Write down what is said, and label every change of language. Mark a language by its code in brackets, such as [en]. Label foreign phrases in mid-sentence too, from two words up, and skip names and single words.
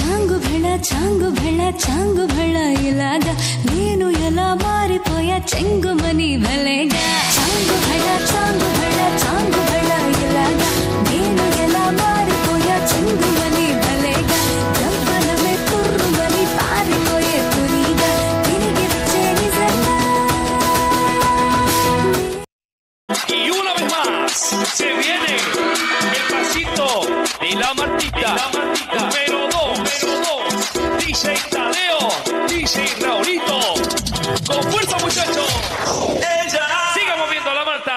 [te] చాంగు భళ ఇలాగా నేను ఎలా మారిపోయా చెంగుమని భలేగా చాంగు భళ ఇలాగా నేను ఎలా మారిపోయా చెంగుమని భలేగా జంపలమే తుర్రుమని పారిపోయే పురిగా తిరిగి వచ్చే నిజంగా [es] Y una vez más se viene el pasito de la Martita. Número 2, DJ Tadeo, DJ Raulito. Con fuerza, muchachos. Siga moviendo la Marta.